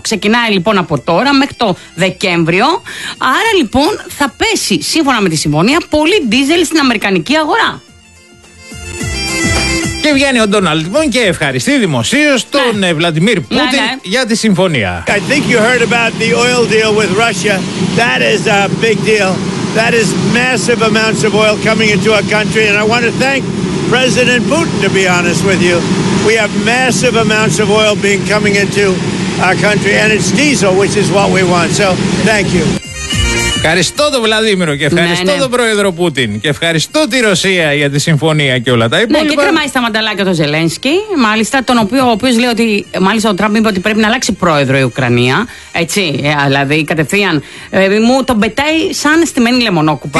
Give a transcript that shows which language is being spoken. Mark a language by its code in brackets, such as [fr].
[el] Ξεκινάει λοιπόν από τώρα μέχρι το Δεκέμβριο. Άρα λοιπόν θα πέσει, σύμφωνα με τη συμφωνία, πολύ δίζελ στην αμερικανική αγορά. Και βγαίνει ο Ντόναλντ λοιπόν και ευχαριστεί δημοσίως τον Βλαντιμίρ Πούτιν για τη συμφωνία. [en] I think you heard about the oil deal with Russia. That is a big deal. That is massive amounts of oil coming into our country. And I want to thank President Putin, to be honest with you. We have massive amounts of oil being coming into our country. And it's diesel, which is what we want. So, thank you. [el] Ευχαριστώ τον Βλαδίμηρο και ευχαριστώ τον Πρόεδρο Πούτιν και ευχαριστώ τη Ρωσία για τη συμφωνία και όλα τα υπόλοιπα. Ναι, και κρεμάει στα μανταλάκια τον Ζελένσκι, μάλιστα, τον οποίο, ο οποίος λέει ότι, μάλιστα, ο Τραμπ είπε ότι πρέπει να αλλάξει πρόεδρο η Ουκρανία. Έτσι, δηλαδή κατευθείαν. Μου τον πετάει σαν στημένη λεμονόκουπα.